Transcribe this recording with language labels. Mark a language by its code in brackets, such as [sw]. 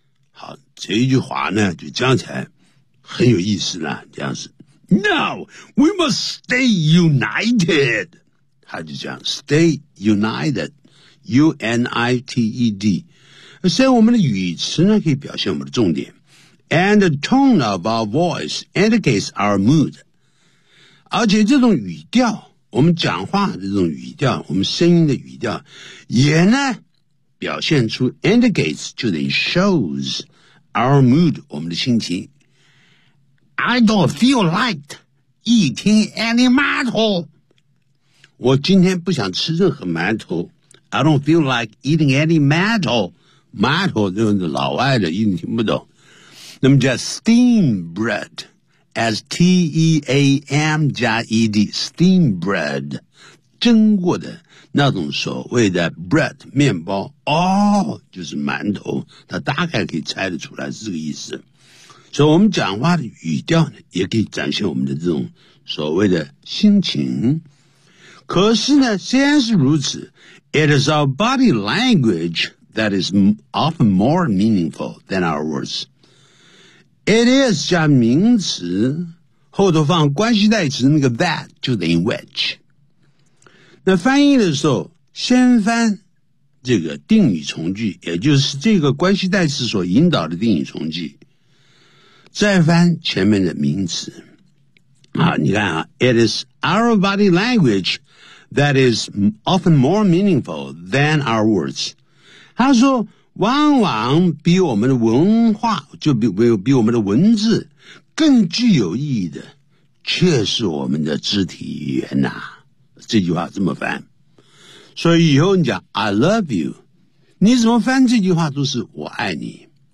[zh] 好，这句话呢就讲起来很有意思了，这样子。 [en] Now, we must stay united. [zh] 他就讲 [en] stay united, [zh] U-N-I-T-E-D. 所以我们的语词呢可以表现我们的重点。 [en] And the tone of our voice indicates our mood. [zh] 而且这种语调，我们讲话这种语调，我们声音的语调也呢表现出 indicates 就等于 [en] shows our mood [zh] 我们的心情。 [en] I don't feel like eating any 馒头， [zh] 我今天不想吃任何馒头。 [en] I don't feel like eating any 馒头。 [zh] 馒头就是老外的一定听不懂。那么叫 steam breadSTEAM 加 ED, steam bread, 蒸过的那种所谓的 bread, 面包，哦，就是馒头，它大概可以猜得出来是这个意思。所以我们讲话的语调呢也可以展现我们的这种所谓的心情。可是呢，虽然是如此， [en] it is our body language that is often more meaningful than our words. [zh] It is 加名词，后头放关系代词那个 that 就等于 which。那翻译的时候先翻这个定语从句，也就是这个关系代词所引导的定语从句，再翻前面的名词。好，你看啊， [en] It is our body language that is often more meaningful than our words。 [zh] 他说往往比我们的文化，就比我们的文字更具有意义的却是我们的肢体语言啊。这句话这么翻，所以以后你讲 [en] I love you, [zh] 你怎么翻这句话都是我爱你。